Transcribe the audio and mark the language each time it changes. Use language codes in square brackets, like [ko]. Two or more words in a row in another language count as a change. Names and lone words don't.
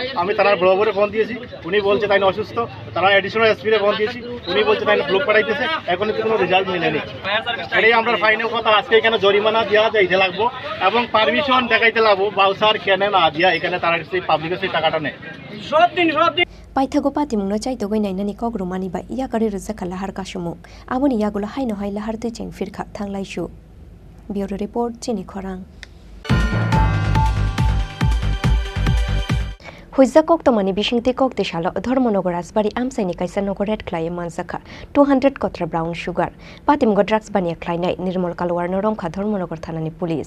[bn] আমি তারা বরাবরে ফোন দিয়েছি, উনি বলছে তাই অসুস্থ। তারা অ্যাডিশনাল এসপিরে ফোন দিয়েছি, উনি বলছে তাই ব্লক পাঠাইতেছে, এখনো কোনো রেজাল্ট মিলেনি। এটাই আমরা ফাইনাল কথা, আজকে এখানে জরিমানা দেওয়া যাইতে লাগবো এবং পারমিশন দেখাইতে লাগবো। বাউসার কেন না দিয়া এখানে তারা সেই পাবলিকের সেই টাকাটা নেয়। [trp] Paithago pati mungno chai togoi nainani kogru mani bai ya kare ruzaka lahar kashumu aboni yagulo haino hai lahar te cheng firkha thanglai shu. [en] Bureau report [trp] Chini Khorang. Huizza koktomani bishingti kokte shalo Dharmanagar Asbari amsaini kaisa nogoret klaye mansakha 200 kotra [en] brown sugar [trp] patimgo drugs bania klainai Nirmal Kalwar noromkha Dharmanagar thanani police.